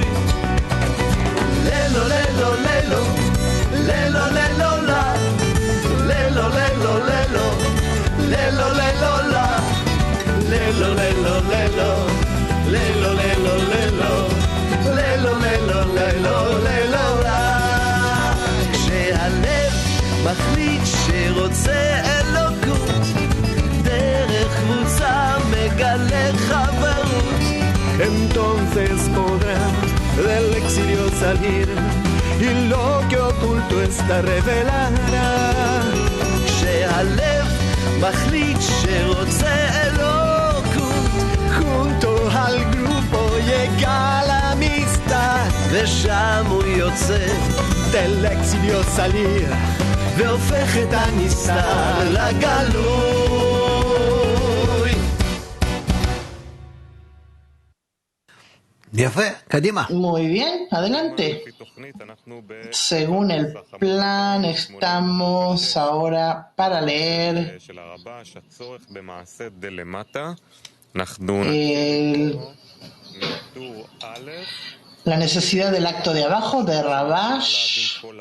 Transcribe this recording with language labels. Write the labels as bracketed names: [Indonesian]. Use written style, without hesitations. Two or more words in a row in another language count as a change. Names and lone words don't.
[Hebrew] ללו ללו ללו ללו ללו לה ללו ללו ללו ללו ללו לה ללו ללו ללו ללו ללו ללו ללו ללו ללו לה. כשהלב מחליט שרוצה אלוקות, דרך קבוצה מגלה חברות, [Spanish] entonces podrá del exilio salir y lo que oculto está revelará. [Hebrew] כשהלב מחליט שרוצה אלוקות, [Spanish] junto al grupo llega la amistad, [Hebrew] ושם הוא יוצא [Spanish] del exilio salir [Hebrew] והופך את הנסתר לגלוי. [Spanish] Muy bien, adelante. Según el plan, estamos ahora para leer la necesidad del acto de abajo de Rabash.